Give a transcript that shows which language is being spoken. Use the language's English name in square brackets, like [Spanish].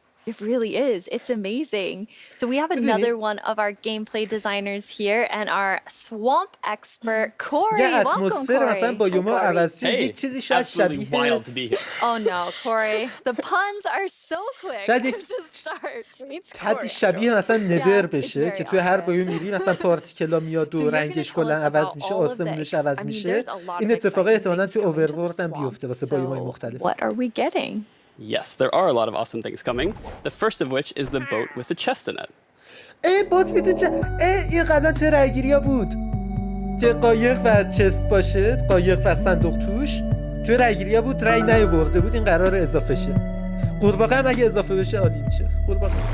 [English] It really is. It's amazing. So we have another one of our gameplay designers here and our swamp expert, Corey. Welcome, Corey. Hey, absolutely wild to be here. Oh no, Corey. The puns are so quick to start. [Persian] حد شبیه مثلا ندر بشه که توی هر بایوم میری مثلا پارتیکلا میاد و رنگش کلا عوض میشه، آسمونش عوض میشه. این اتفاق احتمالاً توی اوورورلد هم بیفته واسه بایوم‌های مختلف. [English] What are we getting? Yes, there are a lot of awesome things coming. The first of which is the boat with the chest in it. [Persian] بوت ویت این قبلا توی رایگیریا بود که قایق و چست باشه، قایق و صندوق توش. توی رایگیریا بود، رای نیاورده بود، این قرار اضافه شه. قورباغه هم اگه اضافه بشه عالی میشه. قورباغه.